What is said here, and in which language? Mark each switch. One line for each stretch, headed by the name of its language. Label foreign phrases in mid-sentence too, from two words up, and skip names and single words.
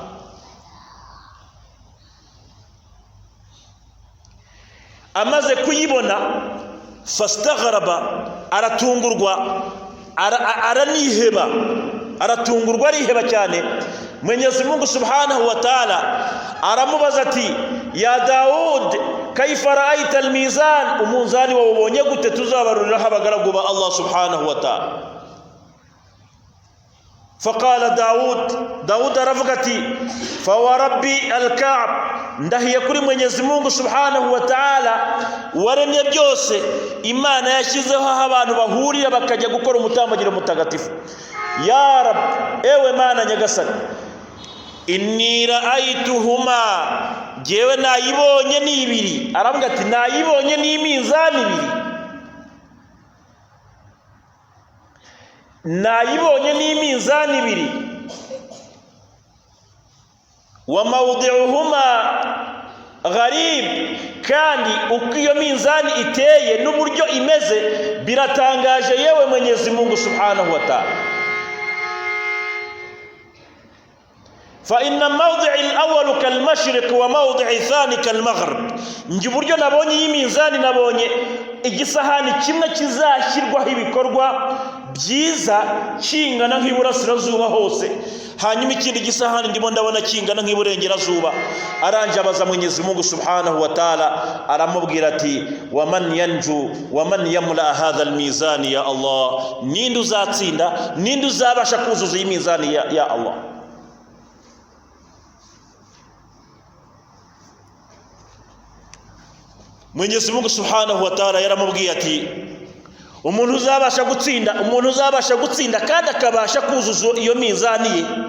Kinyarwanda: Amaze kuyibona fastagharaba, aratungurwa, araniheba, aratungurwa ariheba cyane. Mwenyezi Mungu
Arabic: سبحانه وتعالى
Kinyarwanda: aramubaza ati
Arabic: يا داود كيف رأيت الميزان,
Kinyarwanda: umunzani wawubonye gute tuzabaruriraho abagaragu ba
Arabic: الله سبحانه وتعالى. فقال داود
Kinyarwanda: aravuga ati
Arabic: فو رب الكعب,
Kinyarwanda: ndahiye kuri Mwenyezi Mungu
Arabic: سبحانه وتعالى
Kinyarwanda: waremye byose, Imana yashyizeho aho abantu bahurira bakajya gukora umutambagiro mutagatifu.
Arabic: يا رب,
Kinyarwanda: ewe Mana nyagasani,
Arabic: إني رأيتهما,
Kinyarwanda: jewe nayibonye ni ibiri. Aravuga ati nayibonye ni iminzani ibiri, nayibonye ni iminzani ibiri.
Arabic: وموضعهما غريب,
Kinyarwanda: kandi uko iyo minzani iteye n'uburyo imeze biratangaje yewe Mwenyezi Mungu
Arabic: سبحانه وتعالى. فإن موضع الأول كالمشرق وموضع ثاني كالمغرب,
Kinyarwanda: nje uburyo nabonye iyi minzani, nabonye igisahani kimwe kizashyirwaho ibikorwa byiza kingana nk'iburasirazuba hose, hanyuma ikindi gisahani ndimo ndabona kingana nk'iburengerazuba. Aranje abaza Mwenyezi Mungu
Arabic: سبحانه وتعالى,
Kinyarwanda: aramubwira ati
Arabic: ومن ينجو ومن يملأ هذا الميزان يا الله,
Kinyarwanda: ninde uzatsinda, ninde uzabasha kuzuza iyi mizani ya Allah. Mwenyezi Mungu
Arabic: سبحانه وتعالى
Kinyarwanda: yaramubwiye ati umuntu uzabasha gutsinda kandi akabasha kuzuza iyo mizani ye,